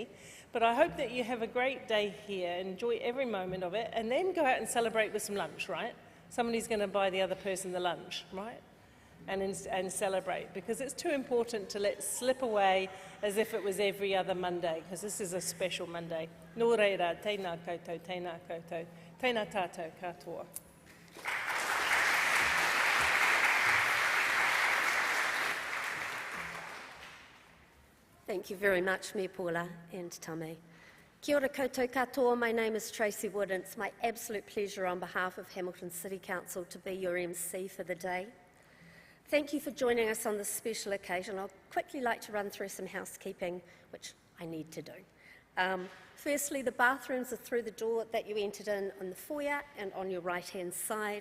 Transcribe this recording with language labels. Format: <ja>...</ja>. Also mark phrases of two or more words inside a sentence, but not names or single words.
<en>But I hope that you have a great day here, enjoy every moment of it, and then go out and celebrate with some lunch, right? Somebody's going to buy the other person the lunch, right? And celebrate, because it's too important to let slip away as if it was every other Monday, because this is a special Monday.</en> <mi>Nō reira, tēnā koutou, tēnā koutou, tēnā tātou katoa.</mi> <en>Thank you very much, Me Paula and Tame.</en> <mi>Kia ora koutou katoa,</mi> <en>my name is Tracy Wood, and it's my absolute pleasure on behalf of Hamilton City Council to be your MC for the day. Thank you for joining us on this special occasion. I'll quickly like to run through some housekeeping, which I need to do. Firstly, the bathrooms are through the door that you entered in on the foyer and on your right-hand side.</en>